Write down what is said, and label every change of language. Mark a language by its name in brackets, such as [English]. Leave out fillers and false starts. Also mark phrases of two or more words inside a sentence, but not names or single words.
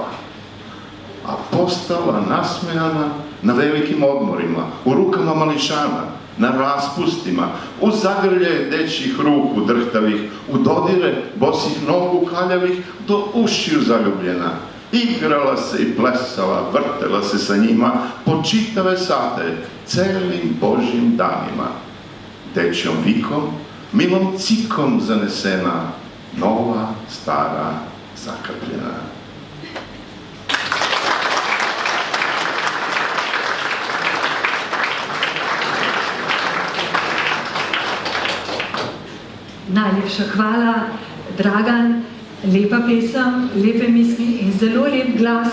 [Serbian] A postala nasmejana na velikim odmorima, u rukama mališana, na raspustima, u zagrlje dečjih ruku drhtavih, u dodire bosih nogu kaljavih, do ušiju zaljubljena. Igrala se i plesala, vrtela se sa njima po čitave sate, celim Božjim danima. Dečjom vikom, milom cikom zanesena, nova, stara, zakapljena. [Slovenian] Najlepša hvala, Dragan, lepa pesem, lepe misli in zelo lep glas.